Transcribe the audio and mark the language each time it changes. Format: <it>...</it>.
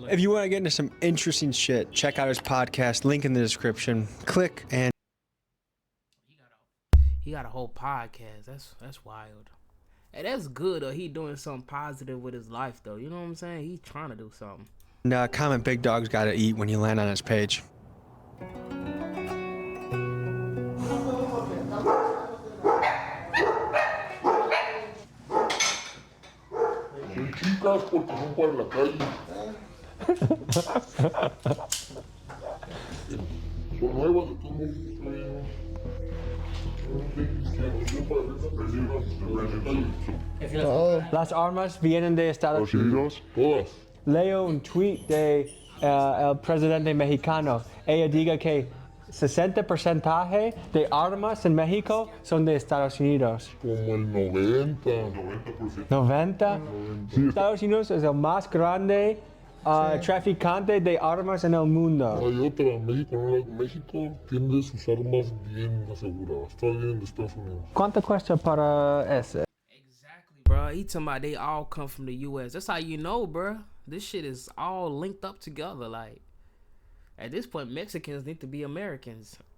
<en>If you want to get into some interesting shit, check out his podcast, link in the description. Click and... He got a whole podcast. That's wild. Hey, that's good, though. He doing something positive with his life, though. You know what I'm saying? He's trying to do something. And comment Big Dog's Gotta Eat when you land on his page.</en> <es>Chicas porque son para la calle. Son nuevas de todos. Las armas vienen de Estados Unidos. Todas. Leo un tweet de el presidente mexicano. Ella diga que 60% de armas en México son de Estados Unidos. Como el 90%. 90. Sí, Estados Unidos es el más grande traficante de armas en el mundo. hay otra, México tiene sus armas bien aseguradas. Está bien de Estados Unidos. ¿Cuánto cuesta para ese?</es> <en>Exactly, bro. He talking about they all come from the U.S. That's how you know, bro. This shit is all linked up together. Like, at this point, Mexicans need to be Americans.</en>